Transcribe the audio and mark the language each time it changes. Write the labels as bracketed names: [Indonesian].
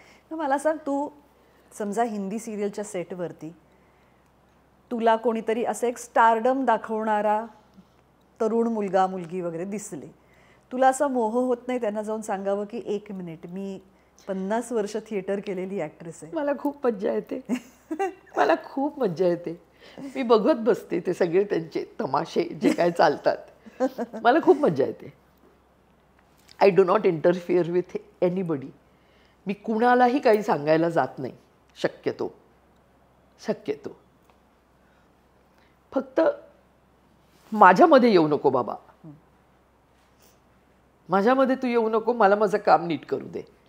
[Marathi] मला सांग, तू समजा हिंदी सिरियलच्या सेटवरती तुला कोणीतरी असं एक स्टारडम दाखवणारा तरुण मुलगा मुलगी वगैरे दिसले, तुला असा मोह होत नाही त्यांना जाऊन सांगावं की 1 मिनिट, मी 50 वर्ष थिएटर केलेली ॲक्ट्रेस आहे? मला खूप मज्जा येते. मला खूप मज्जा येते. मी बघत बसते ते सगळे त्यांचे तमाशे जे काय चालतात. मला खूप मज्जा येते. [English] I do not interfere with anybody. [Marathi] मी कुणालाही काही सांगायला जात नाही शक्यतो. फक्त माझ्यामध्ये येऊ नको बाबा, माझ्यामध्ये तू येऊ नको, मला माझं काम नीट करू दे.